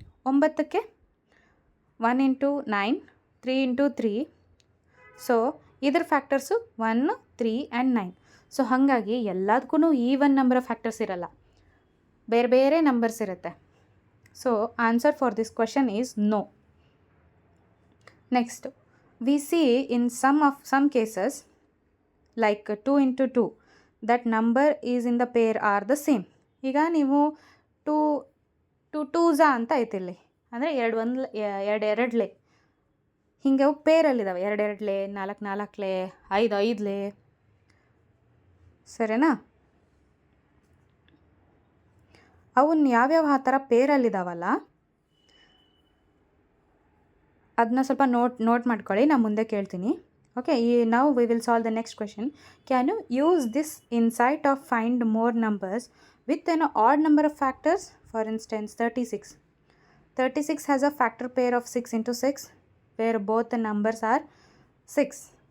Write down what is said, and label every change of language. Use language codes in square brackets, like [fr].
[kn] 9ಕ್ಕೆ 1 × 9, 3 × 3. So ಇದ್ರ factors 1, 3 and 9. So ಹಾಗಾಗಿ ಎಲ್ಲದಕ್ಕೂ [en] even number of factors [kn] ಇರಲ್ಲ, ಬೇರೆ ಬೇರೆ ನಂಬರ್ಸ್ ಇರುತ್ತೆ. [en] So answer for this question is no. Next, we see in some cases like 2 into 2 that number is in the pair are the same. [kn] ಈಗ ನೀವು 2 2s ಅಂತ ಐತಿ ಇಲ್ಲಿ, ಅಂದರೆ 2 ಹಿಂಗೆ ಅವು ಪೇರಲ್ಲಿದ್ದಾವೆ, 2 4 5 ಸರಿನಾ? ಅವನ್ನ ಯಾವ್ಯಾವ ಆ ಥರ ಪೇರಲ್ಲಿದ್ದಾವಲ್ಲ ಅದನ್ನ ಸ್ವಲ್ಪ ನೋಟ್ ಮಾಡ್ಕೊಳ್ಳಿ, ನಾನು ಮುಂದೆ ಕೇಳ್ತೀನಿ. [en] Okay, now we will solve the next question. Can you use this insight of find more numbers with an odd number of factors? For instance 36. 36 has a factor pair of 6 into 6 where both the numbers are 6.